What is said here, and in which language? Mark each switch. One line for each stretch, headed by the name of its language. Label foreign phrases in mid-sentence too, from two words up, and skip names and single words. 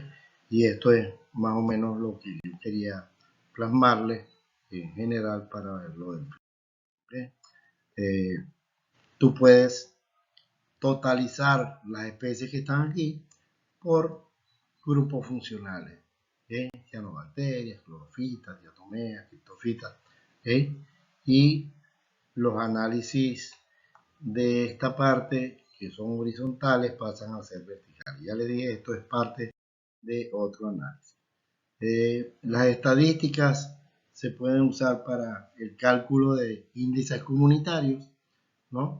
Spanish: Y esto es más o menos lo que yo quería plasmarles en general para ver lo del fitoplancton, ¿okay? Tú puedes totalizar las especies que están aquí por grupos funcionales, ¿okay?, cianobacterias, clorofitas, diatomeas, criptofitas, ¿okay?, y los análisis de esta parte que son horizontales pasan a ser verticales. Ya les dije, esto es parte de otro análisis. Las estadísticas se pueden usar para el cálculo de índices comunitarios, ¿no?